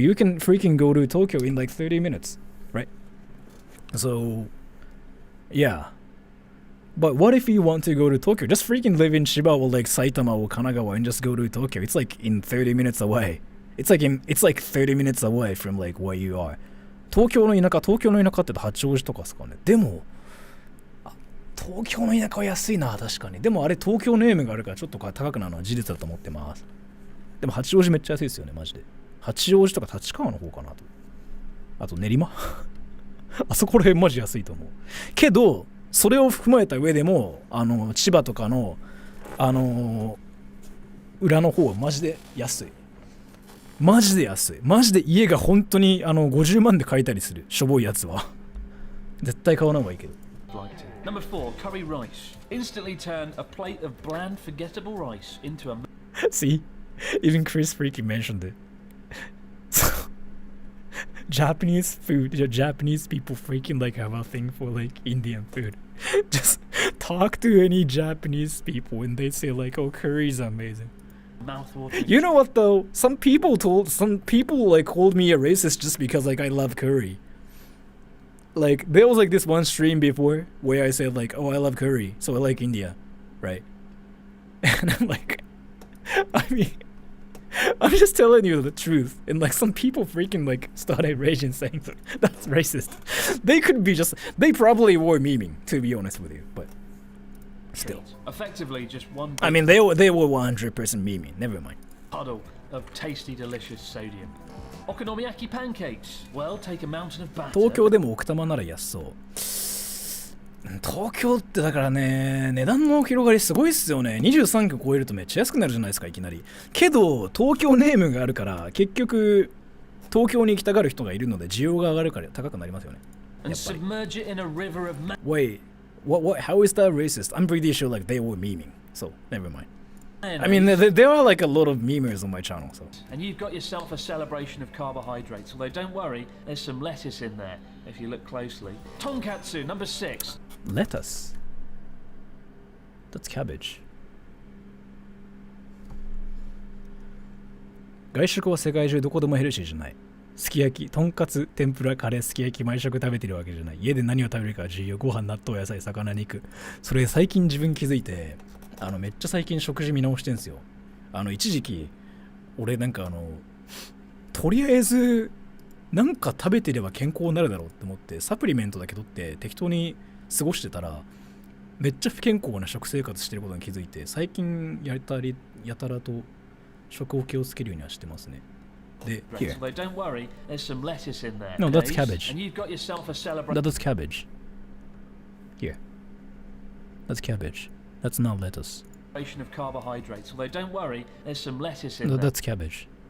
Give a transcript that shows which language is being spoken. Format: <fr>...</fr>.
<en>You can freaking go to Tokyo in like 30 minutes, right? So, yeah. But what if you want to go to Tokyo? Just freaking live in Chiba or like Saitama or Kanagawa and just go to Tokyo. It's like in 30 minutes away. It's like 30 minutes away from like where you are.</en> <ja>東京の田舎って八王子とかですかね。でも東京の田舎は安いな、確かに。でもあれ東京ネームがあるからちょっと高くなるのは事実だと思ってます。でも八王子めっちゃ安いですよね、マジで。八王子とか立川の方かなと。あと練馬あそこら辺マジ安いと思う。けど、それを踏まえた上でも、千葉とかの、裏の方はマジで安い。マジで安い。マジで家が本当に50万で買えたりする。しょぼいやつは。絶対買わない方がいいけど。</ja> <en>Number 4, curry rice. Instantly turn a plate of bland, forgettable rice into a... See? Even Chris freaking mentioned it. So, Japanese food, Japanese people freaking like have a thing for like Indian food. Just talk to any Japanese people and they say like, oh, curry is amazing. You know what though? Some people like called me a racist just because like I love curry. Like, there was like this one stream before where I said like, oh, I love curry, so I like India, right? And I'm like, I mean, I'm just telling you the truth. And like some people freaking like started raging saying that's racist. They probably were memeing, to be honest with you, but still. Effectively just one... I mean, they were 100% memeing, never mind. Puddle of tasty, delicious sodium. Okonomiyaki pancakes. Well, take a mountain of batter.</en> <ja>東京でも奥多摩なら安そう。東京ってだからね、値段の広がりすごいっすよね。 23区超えるとめっちゃ安くなるじゃないですか、いきなり。けど、東京ネームがあるから、結局、東京に行きたがる人がいるので、需要が上がるから高くなりますよね。</ja> <en>Wait, how is that racist? I'm pretty sure like they were memeing, so never mind. I mean, there are like a lot of memers on my channel, so. And you've got yourself a celebration of carbohydrates. Although don't worry, there's some lettuce in there if you look closely. Tonkatsu, number 6. Lettuce. That's cabbage.</en> <ja>外食は世界中どこでもヘルシーじゃない。すき焼き、とんかつ、天ぷら、カレー、すき焼き、毎食食べてるわけじゃない。家で何を食べるか重要。ご飯、納豆、野菜、魚、肉。それ最近自分気づいて、めっちゃ最近食事見直してんすよ。一時期、俺なんかとりあえず、なんか食べてれば健康になるだろうって思って、サプリメントだけ取って適当に過ごしてたら、めっちゃ不健康な食生活してることに気づいて、最近やたらと食を気をつけるようにはしてますね。で、</ja> <en>here. Don't worry, there's some lettuce in there. No, that's cabbage. And you've got yourself a celebration. That's cabbage. Here. That's cabbage. That's not lettuce. Of carbohydrates. Although don't worry, there's some lettuce in No, there. that's cabbage.</en>